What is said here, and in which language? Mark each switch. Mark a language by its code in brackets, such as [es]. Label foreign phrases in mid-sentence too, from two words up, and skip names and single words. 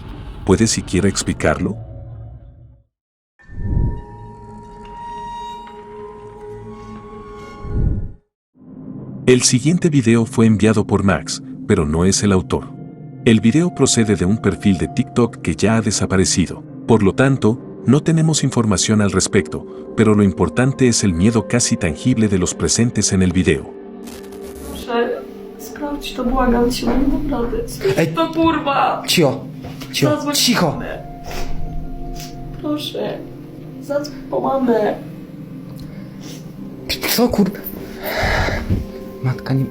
[es] ¿Puedes siquiera explicarlo? El siguiente video fue enviado por Max, pero no es el autor. El video procede de un perfil de TikTok que ya ha desaparecido. Por lo tanto, no tenemos información al respecto, pero lo importante es el miedo casi tangible de los presentes en el video. [pl] Proszę, sprawdź to, błagam cię, naprawdę. Sprawdź to, kurwa! Cicho, cicho, Zadzwoń po cicho. mamę. Proszę, zadzwoń po mamę. Co kurde? Matka nie...